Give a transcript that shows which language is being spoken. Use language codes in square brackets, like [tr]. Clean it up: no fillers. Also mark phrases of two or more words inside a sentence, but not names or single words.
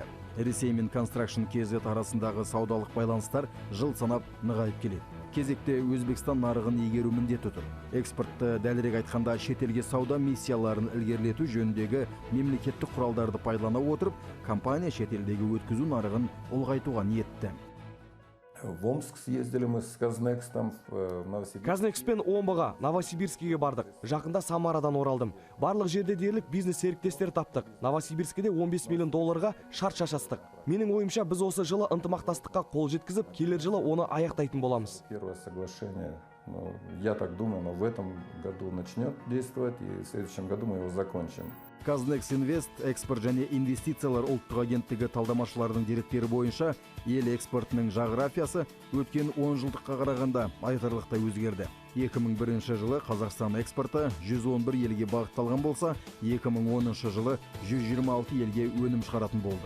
[kk] Ресей мен Construction KZ арасындағы саудалық байланыстар жыл санап нығайып келеді. Кезекте Өзбекстан нарығын игеру міндеті тұр. Экспортты, дәлірек айтқанда шетелге сауда миссияларын ілгерілету жөніндегі мемлекеттік құралдарды пайдалана отырып, компания шетелдегі өткізу нарығын ұлғайтуға ниетті. [ru] В Омск съездили мы с Казнекстом в Новосибирск. [kk] Казнекспен Омбыға, Новосибирскіге бардық. Жақында Самарадан оралдым. Барлық жерде дерлік бизнес серіктестер таптық. Новосибирскіде 15 миллион долларға шарт шашастық. Менің ойымша біз осы жылы ынтымақтастыққа қол жеткізіп, келер жылы оны аяқтайтын боламыз. [ru] Первое соглашение, я так думаю, но в этом году начнет действовать, и в следующем году мы его закончим. [kk] Казнекс Инвест, экспорт және инвестициялар ұлттық агенттігі талдамашылардың деректері бойынша ел экспортының жағрафиясы өткен 10 жылдыққа қарағанда айтарлықтай өзгерді. 2001 жылы Қазақстан экспорты 111 елге бағытталған болса, 2010 жылы 126 елге өнім шығаратын болды.